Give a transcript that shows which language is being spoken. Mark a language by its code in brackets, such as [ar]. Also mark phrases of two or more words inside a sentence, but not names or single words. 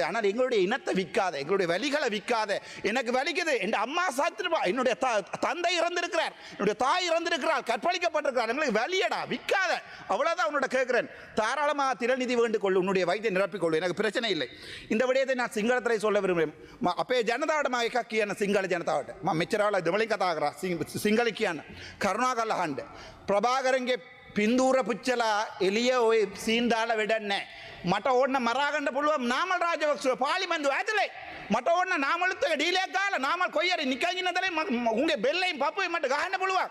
[ta] ஆனால் எங்களுடைய இனத்தை விற்காத, எங்களுடைய வலிகளை விற்காத. எனக்கு வலிக்குது, என் அம்மா சாத்திருப்பா, என்னுடைய தந்தை இறந்திருக்கிறார், என்னுடைய தாய் இறந்திருக்கிறார், கற்பழிக்கப்பட்டிருக்கிறார், எங்களுக்கு வலியடா விற்காத. அவ்வளோதான் உன்னோட கேட்கிறேன். தாராளமாக திரள்நிதி வேண்டு கொள், உன்னுடைய வயதை நிரப்பிக்கொள்ளு, எனக்கு பிரச்சனை இல்லை. இந்த விடயத்தை நான் சிங்களத்திலே சொல்ல விரும்புகிறேன். [si] அப்பே ජනතාවට මම එකක් කියන්න සිංහල ජනතාවට. මම මෙච්චරවල දෙමළෙන් කතා කරා සිංහල කියන්න. කරුණාකරලා අහන්න. ප්‍රභාකරන්ගේ පින්දූර පුච්චලා එළිය ඔය සීන් දාලා වැඩක් නැහැ. මට ඕන්න මරා ගන්න පුළුවන් නාමල් රාජපක්ෂව පාර්ලිමේන්තුව ඇතුලේ. මට ඕන්න නාමලුත් එක ඩීලයක් ගාලා නාමල් කොයි හරි නිකන් ඉන්න තැනින් උන්ගේ බෙල්ලෙන් පපුවේ මට ගහන්න පුළුවන්.